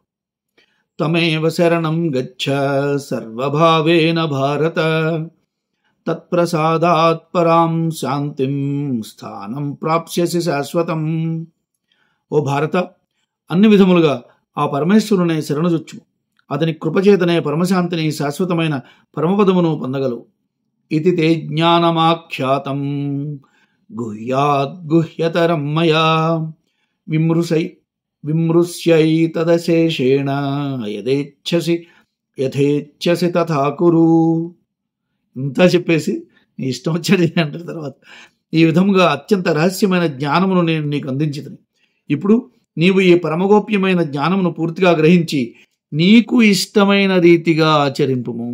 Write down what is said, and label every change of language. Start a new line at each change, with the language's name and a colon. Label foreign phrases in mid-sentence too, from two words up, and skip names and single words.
Sanskrit: త్వమేవ శరణం గచ్చ సర్వభావేన భారత తత్ప్రసాదాత్ పరాం శాంతిం స్థానం ప్రాప్స్యసి శాశ్వతం.
Telugu: ఓ భారత, అన్ని విధములుగా ఆ పరమేశ్వరునే శరణుజొచ్చు. అతని కృపచేతనే పరమశాంతిని శాశ్వతమైన పరమపదమును పొందగలవు.
Sanskrit: इति ते ज्ञानमाख्यातं गुह्याद्गुह्यतरं मया विमृश्यैतदशेषेण యథేచ్ఛసి తథా కురు.
Telugu: ఇంత చెప్పేసి నీ ఇష్టం వచ్చాడు అంటారు. తర్వాత ఈ విధముగా అత్యంత రహస్యమైన జ్ఞానమును నేను నీకు అందించుతాను. ఇప్పుడు నీవు ఈ పరమగోప్యమైన జ్ఞానమును పూర్తిగా గ్రహించి నీకు ఇష్టమైన రీతిగా ఆచరింపుము.